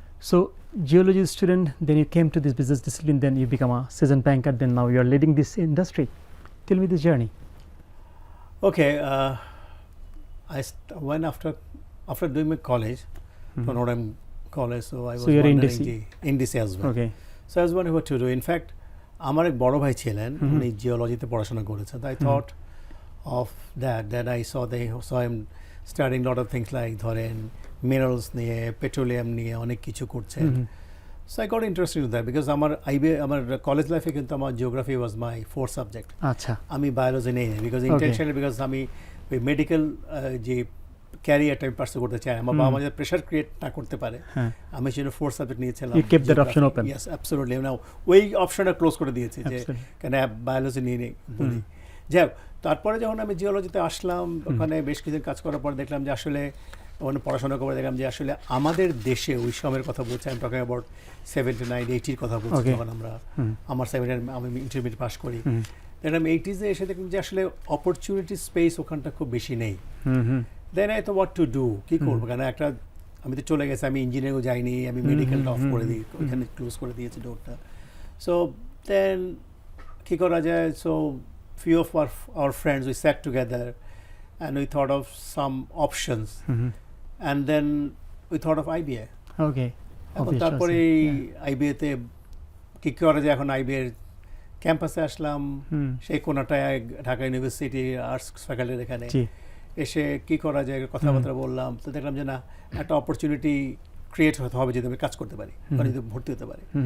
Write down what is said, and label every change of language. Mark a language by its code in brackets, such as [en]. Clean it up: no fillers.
[en] So geology student, then you came to this business discipline, then you become a seasoned banker, then now you are leading this industry. Tell me this journey. Okay, I went after doing my college, from Notre College, so I was you're in DC as well. Okay. So I was wondering what to do. In fact, [bn] আমার এক বড় ভাই ছিলেন, উনি জিওলজিতে পড়াশোনা করেছেন। [en] I thought of that I saw him studying lot of things like [bn] ধরেন minerals নিয়ে, পেট্রোলিয়াম নিয়ে অনেক কিছু করছেন। [en] so I got interested in that because [bn] আমার কলেজ লাইফে কিন্তু আমার [en] Geography was my fourth subject. [bn] আচ্ছা, আমি বায়োলজি নেই [en] because intentionally, because [bn] আমি ওই মেডিকেল যে ক্যারিয়ারটা আমি পার্সু করতে চাই, আমার বাবা মা যাতে প্রেশার ক্রিয়েট না করতে পারে, আমি সেজন্য ফোর্থ সাবজেক্ট নিয়েছিলাম। [en] You kept that option open. Yes, absolutely. [bn] নাও ওই অপশনটা ক্লোজ করে দিয়েছি যে কেন বায়োলজি নিয়ে নেই বলি। যাই হোক, তারপরে যখন আমি জিওলজিতে আসলাম, ওখানে বেশ কিছুদিন কাজ করার পর দেখলাম যে আসলে ওখানে পড়াশোনা করে দেখলাম যে আসলে আমাদের দেশে ওই সময়ের কথা বলছি, আমি [en] talking about [bn] 79, 80 কথা বলছি, যখন আমার আমি ইন্টারমিডিয়েট পাস করি, দেখলাম 80s-এ এসে দেখলাম যে আসলে অপরচুনিটি স্পেস ওখানটা খুব বেশি নেই। [en] then I thought what to do, [bn] কী করবো, কেন একটা আমি তো চলে গেছি, আমি ইঞ্জিনিয়ারিংও যাইনি, আমি মেডিকেলটা অফ করে দিই, ওইখানে ক্লোজ করে দিয়েছি ডোরটা। [en] so then [bn] কী করা যায়, [en] So few of our friends, we sat together and we thought of some options, and then we thought of IBA. Okay. [bn] এখন তারপরে IBA তে কি করা যায়, এখন IBA এর ক্যাম্পাসে আসলাম, সেই কোনাটায় ঢাকা ইউনিভার্সিটি আর্টস ফ্যাকাল্টির এখানে এসে কি করা যায় কথাবার্তা বললাম, তো দেখলাম যে না, একটা অপরচুনিটি ক্রিয়েট হতে হবে যদি আমি কাজ করতে পারি, যদি ভর্তি হতে পারি।